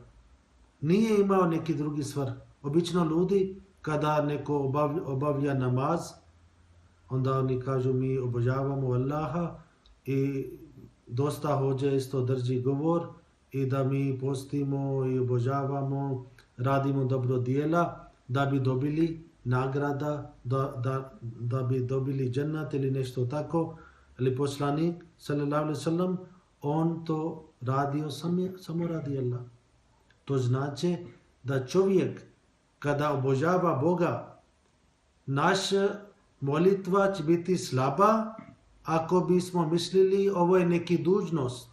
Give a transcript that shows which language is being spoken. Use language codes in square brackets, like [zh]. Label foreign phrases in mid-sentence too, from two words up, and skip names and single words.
[bs] Nije imao neki drugi svrh. Obično ljudi kada neko obavlja namaz, onda oni kažu mi obožavamo Allaha i dosta hođa isto drži govor i da mi postimo i obožavamo, radimo dobro dijela da bi dobili nagrada, da bi dobili džennet ili nešto tako. Ali poslanik [ar] sallallahu alaihi wasallam [bs] on to radio samo radi Allah. To znači da čovjek kada obožava Boga, naša molitva će biti slaba ako bismo mislili ovo je neki dužnost.